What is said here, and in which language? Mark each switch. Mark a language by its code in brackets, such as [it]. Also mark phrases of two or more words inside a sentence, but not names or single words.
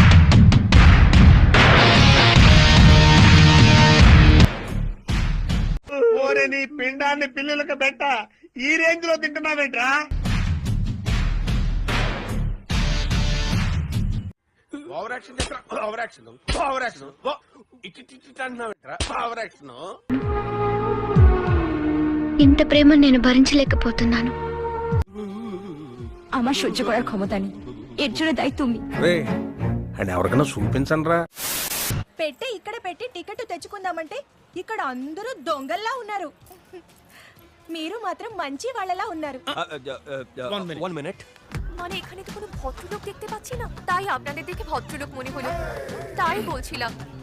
[te] ఓరే నీ పిండాన్ని పిల్లలకు పెట్ట ఈ రేంజ్ లో తింటున్నావేంట్రా? [en] Over action [te] చేస్తా. [en] Over action over action [te] ఇటు అంటున్నావేంట్రా? [en] Over action. [te] ఇంత ప్రేమ నేను భరించలేకపోతున్నాను. [bn] আমার সহ্য করার ক্ষমতা নেই, এর জন্য দায়ী তুমি। [te] రే అండ్ ఎవరికైనా చూపించండి రా. పెట్టే ఇక్కడ పెట్టి టికెట్ తెచ్చుకుందామంటే ఇక్కడ అందరూ దొంగల్లా ఉన్నారు, మీరు మాత్రం మంచి వాళ్ళలా ఉన్నారు। [bn] 1 মিনিট মানে এখানে তো কোনো ভদ্রলোক দেখতে পাচ্ছি না, তাই আপনাদের দেখে ভদ্রলোক মনে হলো, তাই বলছিলাম।